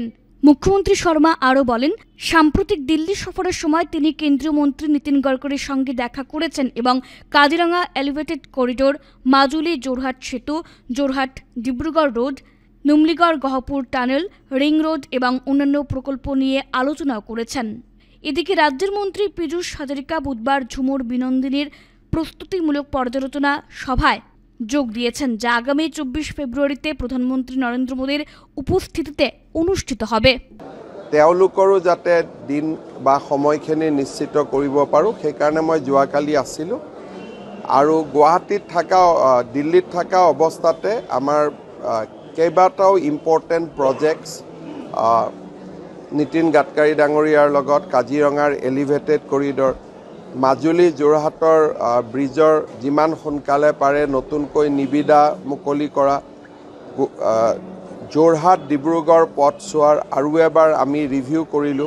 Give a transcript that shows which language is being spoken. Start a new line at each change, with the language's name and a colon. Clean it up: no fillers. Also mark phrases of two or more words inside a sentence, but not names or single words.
Bangla: মুখ্যমন্ত্রী শর্মা আরও বলেন, সাম্প্রতিক দিল্লি সফরের সময় তিনি কেন্দ্রীয় মন্ত্রী নীতিন গডকরির সঙ্গে দেখা করেছেন এবং কাজিরাঙ্গা এলিভেটেড করিডোর, মাজুলি জোরহাট সেতু, জোরহাট ডিব্রুগড় রোড, নুমলিগড় গহপুর টানেল, রিং রোড এবং অন্যান্য প্রকল্প নিয়ে আলোচনাও করেছেন। এদিকে রাজ্যের মন্ত্রী পীযূষ হাজারিকা বুধবার ঝুমুর বিনন্দিনীর প্রস্তুতিমূলক পর্যালোচনা সভায় যোগ দিয়েছেন, যা আগামী 24 ফেব্রুয়ারিতে প্রধানমন্ত্রী নরেন্দ্র মোদীর উপস্থিতিতে অনুষ্ঠিত হবে।
Assamese: তেওঁলোকৰো যাতে দিন বা সময়খিনি নিশ্চিত কৰিব পাৰোঁ, সেইকাৰণে মই যোৱাকালি আছিলোঁ আৰু গুৱাহাটীত থকা দিল্লীত থকা অৱস্থাতে আমাৰ কেইবাটাও
English: important projects
Assamese: নীতিন গাডকাৰী ডাঙৰীয়াৰ লগত কাজিৰঙাৰ এলিভেটেড কৰিডৰ, মাজুলী যোৰহাটৰ ব্ৰিজৰ যিমান সোনকালে পাৰে নতুনকৈ নিবিদা মুকলি কৰা, যোৰহাট ডিব্ৰুগড় পথ চোৱাৰ আৰু এবাৰ আমি ৰিভিউ কৰিলোঁ।